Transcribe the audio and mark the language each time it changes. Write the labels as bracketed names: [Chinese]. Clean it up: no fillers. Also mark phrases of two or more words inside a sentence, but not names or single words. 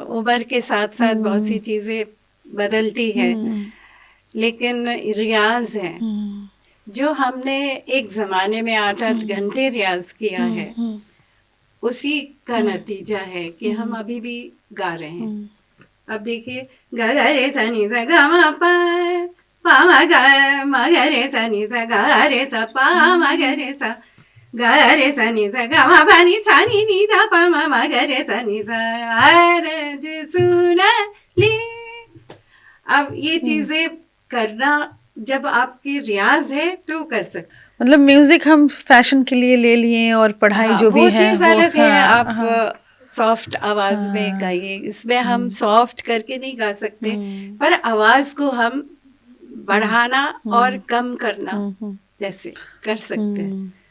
[Hindi] उम्र के साथ साथ बहुत सी चीज़ें बदलती हैं, लेकिन रियाज है जो हमने एक ज़माने में 8-8 घंटे रियाज किया है, उसी का नतीजा है कि हम अभी भी गा रहे हैं। अब देखिए, ग रे सा नी सा ग म प म ग म ग रे सा नी सा ग रे सा प म ग रे सा ग रे सा नी सा ग म प नी सा नी नी धा प म म ग रे सा नी सा अरज सुन ली। अब ये चीजें करना जब आपकी रियाज है तो कर सकते। मतलब म्यूजिक हम फैशन के लिए ले लिए और पढ़ाई जो भी है वो अलग है। आप सॉफ्ट आवाज हाँ। में गाइए, इसमें हम सॉफ्ट करके नहीं गा सकते, पर आवाज को हम बढ़ाना और कम करना जैसे कर सकते हैं।